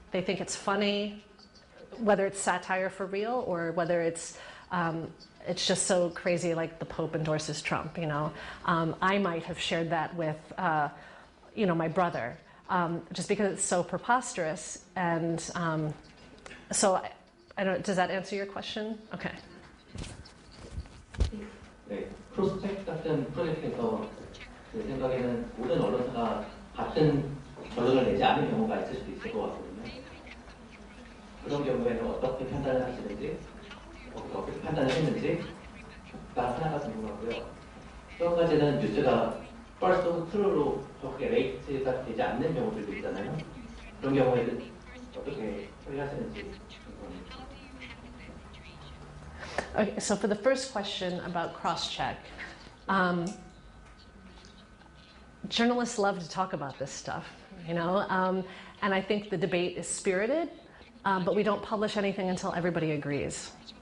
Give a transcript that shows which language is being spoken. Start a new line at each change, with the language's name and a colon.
English: They think it's funny, whether it's satire for real or whether it's just so crazy, like the Pope endorses Trump. You know, I might have shared that with, my brother. Just because it's so preposterous, and so I don't. Does that answer your question? Okay.
Korean: 네, 크로스책 같은 프로젝트에서 제 생각에는 모든 언론사가 같은 결론을 내지 않은 경우가 있을 수도 있을 것 같거든요. 그런 경우에는 어떻게 판단을 하시는지, 어떻게 판단을 했는지가 하나가 궁금하고요. 또 한 가지는 뉴스가 first of true로 그렇게 레이트가 되지 않는 경우들도 있잖아요. 그런 경우에는 어떻게 처리하시는지 궁금합니다.
English: Okay, so for the first question about cross-check, journalists love to talk about this stuff, and I think the debate is spirited, but we don't publish anything until everybody agrees.